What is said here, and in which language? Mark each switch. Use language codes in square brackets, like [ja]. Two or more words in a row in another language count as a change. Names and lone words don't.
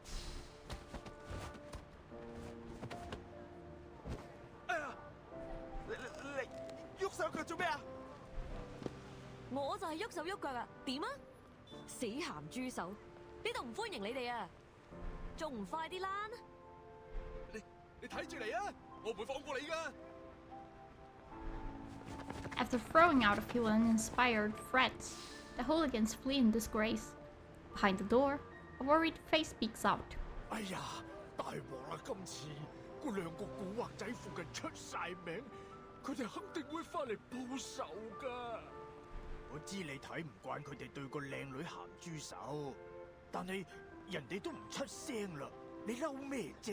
[yue] 哎呀，你喐手腳做咩啊？我就係喐手喐腳啊！點啊？死鹹豬手！呢度唔歡迎你哋啊！仲唔快啲躝？你睇住嚟啊！我唔會放過你㗎。 [en] After throwing out a few uninspired threats, the hooligans flee in disgrace. Behind the door, a worried face peeks out. [yue] 哎呀，大鑊啦！今次嗰兩個古惑仔附近出晒名，佢哋肯定會翻嚟報仇㗎。我知你睇唔慣佢哋對個靚女鹹豬手，但係人哋都唔出聲啦，你嬲咩啫？